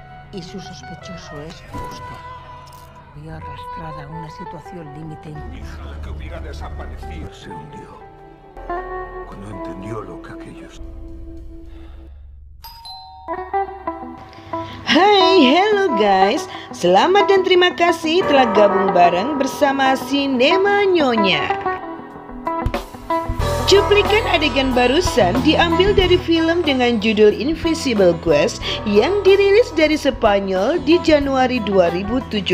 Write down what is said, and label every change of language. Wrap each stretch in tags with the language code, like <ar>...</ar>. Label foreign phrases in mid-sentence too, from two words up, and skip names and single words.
<es>y su sospechoso es usted. Vio arrastrada a una situación límite. Mi hija, la que hubiera desaparecido, se hundió cuando entendió lo que aquellos.</es> <en>Hai, hello guys.</en> <id>Selamat dan terima kasih telah gabung bareng bersama Sinema Nyonya. Cuplikan adegan barusan diambil dari film dengan judul Invisible Quest yang dirilis dari Spanyol di Januari 2017.</id>